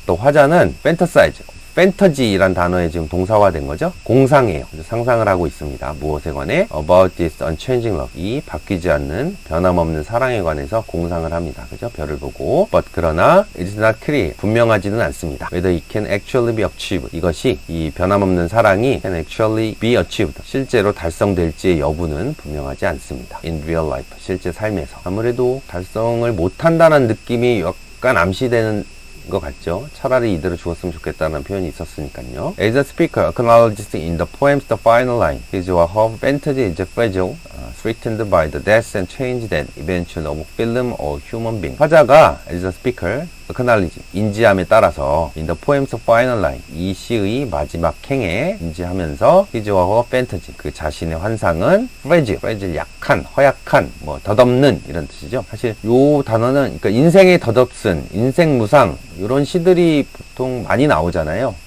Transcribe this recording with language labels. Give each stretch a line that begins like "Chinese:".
Korean: 또 화자는 fantasize, 판타지란 단어에 지금 동사화된 거죠. 공상해요. 상상을 하고 있습니다. 무엇에 관해?
English: About this unchanging love.
Korean: 이 바뀌지 않는 변함없는 사랑에 관해서 공상을 합니다. 그죠? 별을 보고.
English: But
Korean: 그러나
English: it is not clear.
Korean: 분명하지는 않습니다.
English: Whether it can actually be achieved.
Korean: 이것이 이 변함없는 사랑이
English: can actually be achieved.
Korean: 실제로 달성될지의 여부는 분명하지 않습니다.
English: In real life.
Korean: 실제 삶에서. 아무래도 달성을 못한다는 느낌이 약간 암시되는 것 같죠. 차라리 이대로 죽었으면 좋겠다는 표현이 있었으니까요.
English: As a speaker acknowledges in the poem's the final line, his or her fantasy is fragile, threatened by the death and change that eventually of film or human being.
Korean: 화자가
English: as a speaker acknowledge,
Korean: 인지함에 따라서
English: in the poem's final line,
Korean: 이 시의 마지막 행에 인지하면서
English: his or her fantasy,
Korean: 그 자신의 환상은 fragile, 약한, 허약한, 뭐 덧없는 이런 뜻이죠. 사실 요 단어는 그러니까 인생의 덧없음, 인생무상 이런 시들이 보통 많이 나오잖아요.